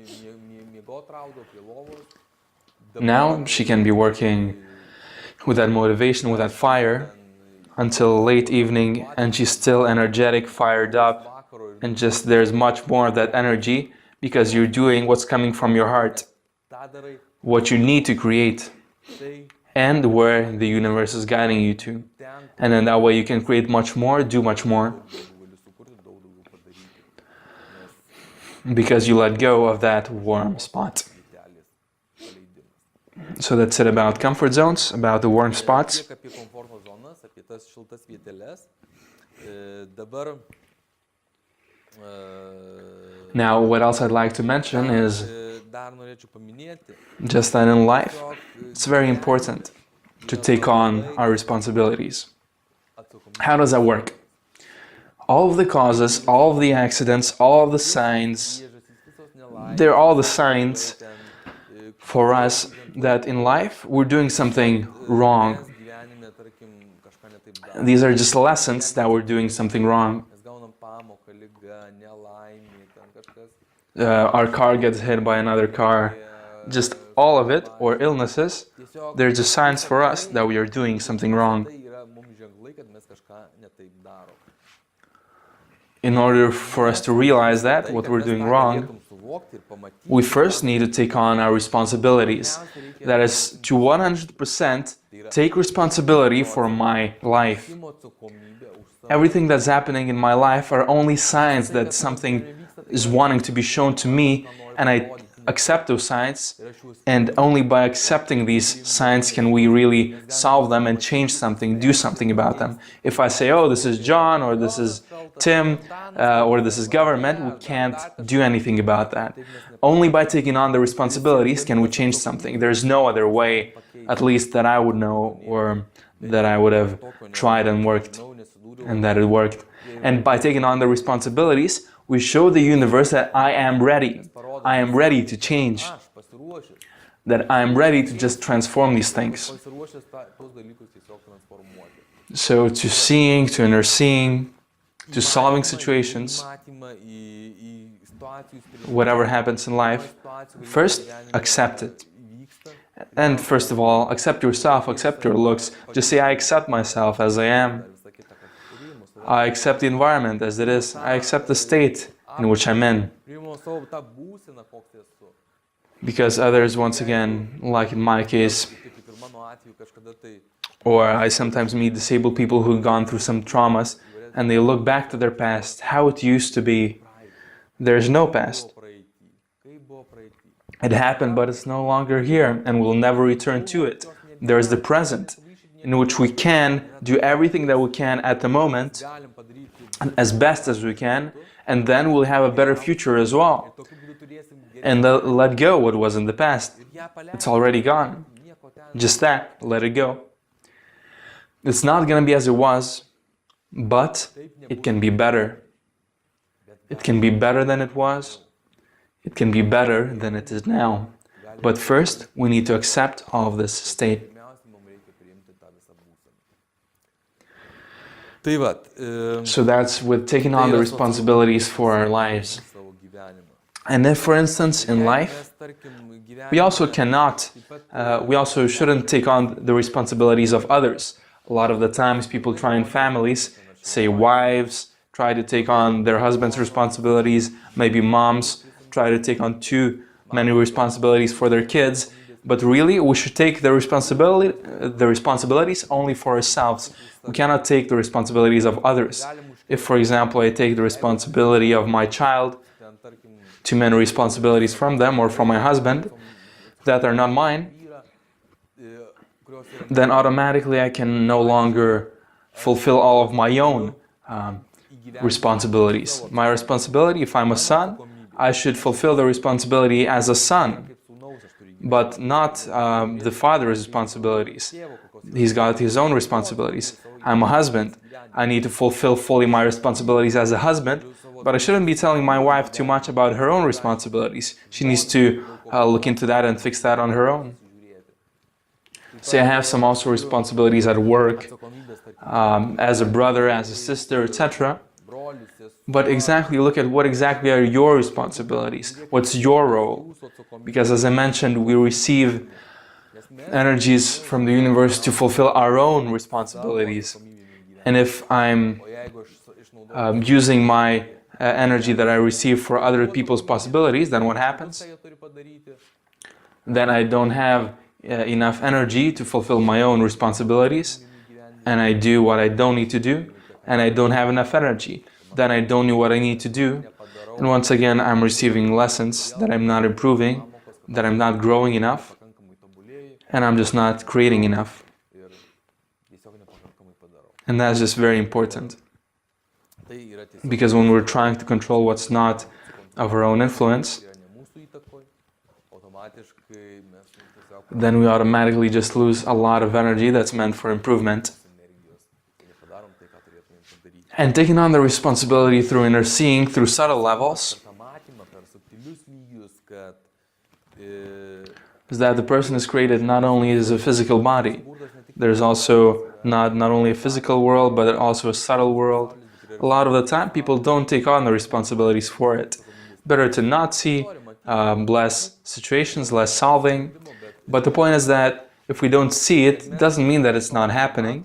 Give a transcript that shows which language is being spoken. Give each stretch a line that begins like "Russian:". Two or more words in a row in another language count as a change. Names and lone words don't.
English: Now she can be working with that motivation, with that fire, until late evening, and she's still energetic, fired up, and just there's much more of that energy because you're doing what's coming from your heart, what you need to create, and where the universe is guiding you to. And then that way you can create much more, do much more, because you let go of that warm spot. So that's it about comfort zones, about the warm spots.
Lithuanian: Tiek apie komforto zonas, apie tas šiltas vieteles. Dabar
English: Now, what else I'd like to mention is
Lithuanian: dar norėčiau paminėti,
English: just that in life, it's very important to take on our responsibilities. How does that work? All of the causes, all of the accidents, all of the signs, they're all the signs for us that in life we're doing something wrong.
Lithuanian: gyvenime, tarkim, kažką netaip darome.
English: These are just lessons that we're doing something wrong.
Lithuanian: Mes gaunam pamoką, liga, nelaimė, ten kažkas.
English: Our car gets hit by another car. Just all of it, or illnesses,
Lithuanian: Tiesiog
English: they're just signs for us that we are doing something wrong.
Lithuanian: tai yra mums ženklai, kad mes kažką netaip darom.
English: In order for us to realize that, what we're doing wrong,
Lithuanian: Suvokti ir pamatyti,
English: we first need to take on our responsibilities. That is, to 100% take responsibility for my life.
Lithuanian: atsakomybę už savo
English: Everything that's happening in my life are only signs that something is wanting to be shown to me, and I accept those signs, and only by accepting these signs can we really solve them and change something, do something about them. If I say, oh, this is John, or this is Tim, or this is government, we can't do anything about that. Only by taking on the responsibilities can we change something. There's no other way, at least that I would know, or that I would have tried and worked, and that it worked. And by taking on the responsibilities, we show the universe that I am ready. I am ready to change.
Lithuanian: aš pasiruošęs,
English: That I am ready to just transform these things.
Lithuanian: pasiruošęs tuos dalykus tiesiog transformuoti.
English: So to seeing, to inner seeing, to solving situations,
Lithuanian: Matymą į situacijų sprendimą,
English: whatever happens in life, first accept it. And first of all, accept yourself, accept your looks. Just say, I accept myself as I am.
Lithuanian: visą kitą, kas priimu
English: I accept the environment as it is. I accept the state in which I'm in.
Lithuanian: savo tą būseną, koks esu.
English: Because others, once again, like in my case,
Lithuanian: Kaip ir mano atveju kažkada tai
English: or I sometimes meet disabled people who've gone through some traumas and they look back to their past, how it used to be. There's no past.
Lithuanian: buvo praeitį, kaip buvo praeitį.
English: It happened, but it's no longer here and we'll never return to it. There's the present, in which we can do everything that we can at the moment
Lithuanian: Galim padaryti,
English: as best as we can, and then we'll have a better future as well.
Lithuanian: tokiu būdu turėsim geriau.
English: And let go what was in the past.
Lithuanian: Ją
English: It's already gone.
Lithuanian: nieko ten.
English: Just that, let it go. It's not going to be as it was, but it can be better. It can be better than it was. It can be better than it is now. But first, we need to accept all of this state.
Lithuanian: Pirmiausia, mums reikia priimti tą visą būseną. Tai vat,
English: So that's with taking on the responsibilities for our lives.
Lithuanian: savo gyvenimą.
English: And if, for instance, in life,
Lithuanian: Mes, tarkim,
English: we also cannot, we also shouldn't take on the responsibilities of others. A lot of the times people try in families, say wives, try to take on their husband's responsibilities, maybe moms try to take on too many responsibilities for their kids, but really we should take the responsibilities only for ourselves. We cannot take the responsibilities of others. If, for example, I take the responsibility of my child,
Lithuanian: ten, tarkim,
English: too many responsibilities from them or from my husband that are not mine,
Lithuanian: yra, kurios yra
English: then automatically I can no longer fulfill all of my own responsibilities. My responsibility, if I'm a son, I should fulfill the responsibility as a son,
Lithuanian: kaip sūnaus aš turiu gyventi.
English: but not the father's responsibilities. He's got his own responsibilities. I'm a husband. I need to fulfill fully my responsibilities as a husband, but I shouldn't be telling my wife too much about her own responsibilities. She needs to look into that and fix that on her own. So I have some also responsibilities at work,
Lithuanian: Atsakomybės, tarkim,
English: as a brother, as a sister, etc.
Lithuanian: brolius, sesuo,
English: But exactly look at what exactly are your responsibilities. What's your role?
Lithuanian: jūsų atsakomybė.
English: Because as I mentioned, we receive
Lithuanian: Nes mes
English: energies from the universe to fulfill our own responsibilities.
Lithuanian: atsakomybėmis gyvename.
English: And if I'm
Lithuanian: O jeigu aš išnaudoju
English: using my energy that I receive for other people's possibilities, then what happens?
Lithuanian: ką jie turi padaryti,
English: Then I don't have enough energy to fulfill my own responsibilities, and I do what I don't need to do, and I don't have enough energy. Then I don't know what I need to do, and once again I'm receiving lessons that I'm not improving, that I'm not growing enough,
Lithuanian: pakankamai tobulėji
English: and I'm just not creating enough.
Lithuanian: ir tiesiog nepakankamai padarau.
English: And that's just very important,
Lithuanian: Tai yra tiesiog
English: because when we're trying to control what's not of our own influence,
Lithuanian: yra ne mūsų įtakoj, automatiškai mes tiesiog
English: then we automatically just lose a lot of energy that's meant for improvement.
Lithuanian: energijos ir nepadarom tai, ką turėtumėm padaryti.
English: And taking on the responsibility through inner seeing, through subtle levels,
Lithuanian: Per tą matymą, per subtilius lygius, kad
English: is that the person is created not only as a physical body,
Lithuanian: burdas ne tik
English: there's also not only a physical world, but also a subtle world. A lot of the time, people don't take on the responsibilities for it. Better to not see, less situations, less solving. But the point is that if we don't see it, it doesn't mean that it's not happening.